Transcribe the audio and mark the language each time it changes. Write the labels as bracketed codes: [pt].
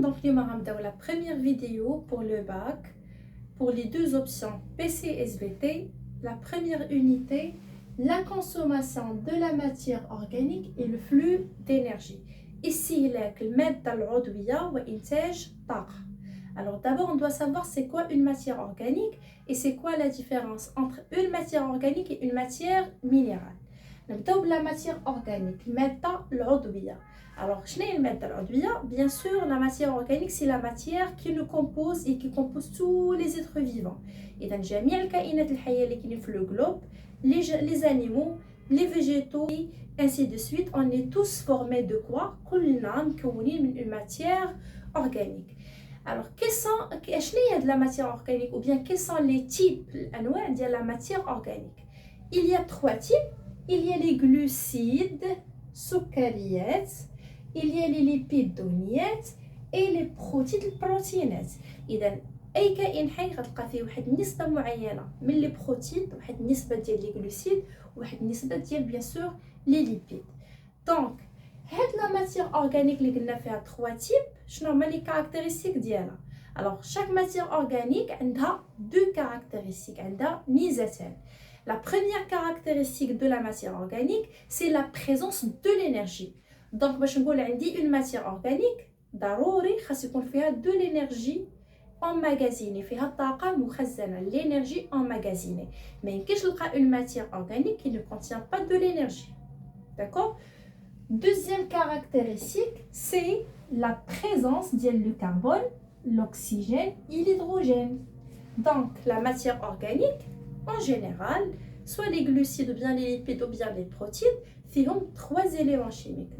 [fr] Donc, nous allons la première vidéo pour le bac pour les deux options PC et SVT. La première unité, la consommation de la matière organique et le flux d'énergie. Ici, le [ar] المادة العضوية وإنتاج طاقة. [fr] Alors d'abord, on doit savoir c'est quoi une matière organique et c'est quoi la différence entre une matière organique et une matière minérale. [ar] نبداو بلا [fr] matière organique, [ar] المادة العضوية. Alors, شنو هي المادة العضوية? [fr] Bien sûr, la matière organique, c'est la matière qui nous compose et qui compose tous les êtres vivants. [ar] إذا جميع الكائنات الحية اللي كاينين في [fr] le globe, les animaux, les végétaux, ainsi de suite, on est tous formés de quoi? [ar] كلنا مكونين من [fr] une matière organique. Alors, [ar] شنو هي [fr] de la matière organique ou bien quels sont les types, [ar] الأنواع ديال [fr] la matière organique? Il y a trois types. Il y a les glucides, سكريات, il y a les lipides دهنيات et les protides البروتينات. [ar] إذا أي كائن حي غتلقى فيه واحد النسبة معينة من لي بروتين, واحد النسبة ديال لي glucides, واحد النسبة ديال [fr] bien sûr les lipides. Donc هاد la matière organique [ar] اللي قلنا فيها [fr] trois types, [ar] شنو هما لي [fr] caractéristiques [ar] ديالها؟ [fr] Alors chaque matière organique عندها deux caractéristiques, [ar] عندها ميزتان. [fr] La première caractéristique de la matière organique, c'est la présence de l'énergie. Donc, [ar] باش نقول عندي [fr] une matière organique, [ar] ضروري خاص يكون فيها [fr] de l'énergie emmagasinée, [ar] فيها طاقة مخزنة, [fr] l'énergie emmagasinée. [ar] ما يمكنش نلقى [fr] une matière organique qui ne contient pas de l'énergie. D'accord? Deuxième caractéristique, c'est la présence du carbone, l'oxygène et l'hydrogène. Donc, la matière organique, en général, soit les glucides ou bien les lipides ou bien les protéines, [ar] فيهم [fr] trois éléments chimiques.